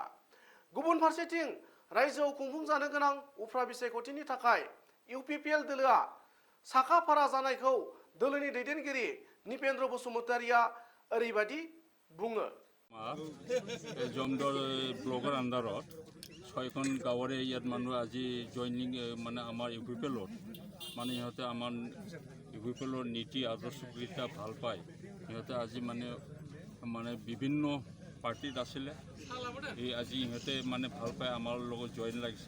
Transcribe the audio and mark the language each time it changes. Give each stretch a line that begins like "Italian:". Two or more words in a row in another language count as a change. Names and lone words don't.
Bodo: गुबुन फारसेथिं रायजोआव खुंफुंजानो गोनां उफ्रा बिसायख'थिनि थाखाय इउपिपिएल दोलोआ साखाफारा जानायखौ दोलोनि दैदेनगिरि निपेन्द्र बसुमतारीया ओरैबायदि बुङो।
Assamese: জমদুৱাৰ ব্লকৰ আণ্ডাৰত 6খন गाँवৰে ইয়াত মানুহ আজি জইনিং মানে আমাৰ ইউপিপিএলত মানে সিহঁতে আমাৰ ইউপিপিএলৰ নীতি আদৰ্শকেইটা ভাল পায়। সিহঁতে আজি মানে বিভিন্ন পাৰ্টিত আছিলে, এই আজি ইহঁতে মানে ভাল পায় আমাৰ লগত জইন লাগিছে।